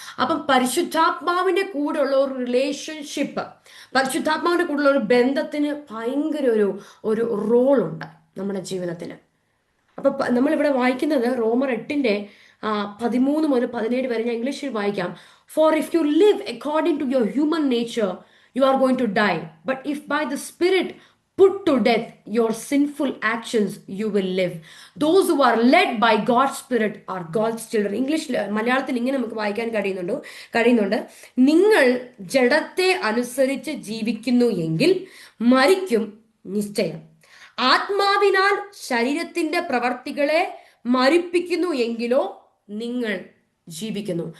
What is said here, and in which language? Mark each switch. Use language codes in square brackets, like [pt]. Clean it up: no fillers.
[ml] അപ്പം പരിശുദ്ധാത്മാവിന്റെ കൂടെയുള്ള ഒരു റിലേഷൻഷിപ്പ്, പരിശുദ്ധാത്മാവിന്റെ കൂടെയുള്ള ഒരു ബന്ധത്തിന് ഭയങ്കര ഒരു റോളുണ്ട് നമ്മുടെ ജീവിതത്തിൽ. അപ്പൊ നമ്മളിവിടെ വായിക്കുന്നത് റോമർ 8:13 മുതൽ 17 വരെ. ഞാൻ ഇംഗ്ലീഷിൽ വായിക്കാം. [en] For if you live according to your human nature you are going to die, but if by the Spirit put to death your sinful actions, you will live. Those who are led by God's Spirit are God's children. [ml] ഇംഗ്ലീഷിൽ, മലയാളത്തിൽ ഇങ്ങനെ നമുക്ക് വായിക്കാൻ കഴിയുന്നുണ്ട്. നിങ്ങൾ ജഡത്തെ അനുസരിച്ച് ജീവിക്കുന്നു എങ്കിൽ മരിക്കും നിശ്ചയം. ആത്മാവിനാൽ ശരീരത്തിന്റെ പ്രവർത്തികളെ മരിപ്പിക്കുന്നു എങ്കിലോ നിങ്ങൾ ജീവിക്കുന്നു.